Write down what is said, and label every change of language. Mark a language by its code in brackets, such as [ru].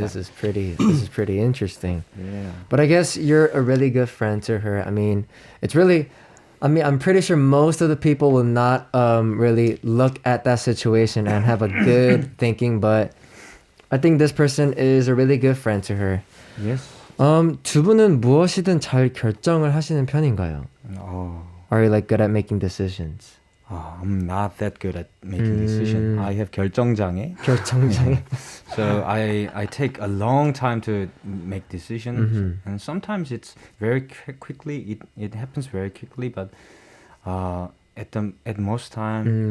[en] This is pretty interesting. Yeah. But I guess you're a really good friend to her. I mean, I'm pretty sure most of the people will not really look at that situation and have a good thinking, but I think this person is a really good friend to her. Yes. [ko] 두 분은 무엇이든 잘 결정을 하시는 편인가요? [en] Are you like good at making decisions? I'm not that good at making decisions. I have 결정장애. [ko] 결정장애. [en] So I take a long time to make decisions, and sometimes it's very quickly. It happens very quickly, but at most time.